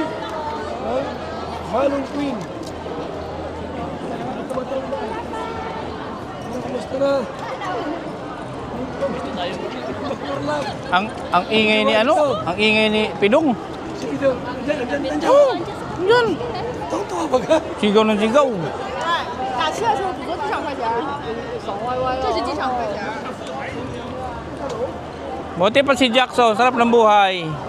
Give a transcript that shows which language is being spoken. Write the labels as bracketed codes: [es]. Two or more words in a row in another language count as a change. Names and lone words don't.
[tl] Manong Queen. Kamusta na? Ang ingay ni ano? Ang ingay ni Pidong. Sige daw. Andiyan. Oh, yan. Tawa ba ka? Sigaw ng sigaw. [zh] 打车的时候只坐机场快钱，这是机场快钱。 [tl] Buti pa si Jackson, sarap ng buhay.